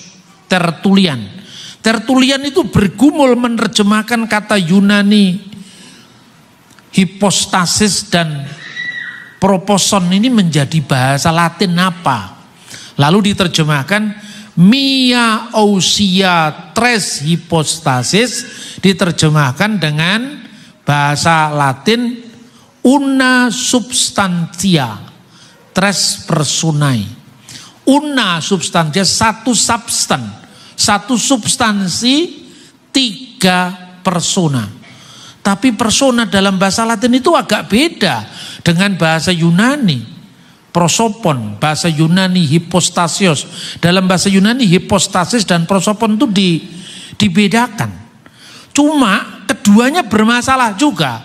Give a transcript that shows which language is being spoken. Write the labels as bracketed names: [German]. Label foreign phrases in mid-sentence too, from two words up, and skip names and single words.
[Indonesian] Tertullian itu bergumul menerjemahkan kata Yunani hipostasis dan proposon ini menjadi bahasa Latin apa? Lalu diterjemahkan [Greek] μία οὐσία τρεῖς ὑπόστασις, [Indonesian] diterjemahkan dengan bahasa Latin [Latin] una substantia tres personae. Una substantia, [Indonesian] 1 substansi 3 persona. Tapi persona dalam bahasa Latin itu agak beda dengan bahasa Yunani. Prosopon, bahasa Yunani hipostasios. Dalam bahasa Yunani hipostasis dan prosopon itu dibedakan. Cuma keduanya bermasalah juga.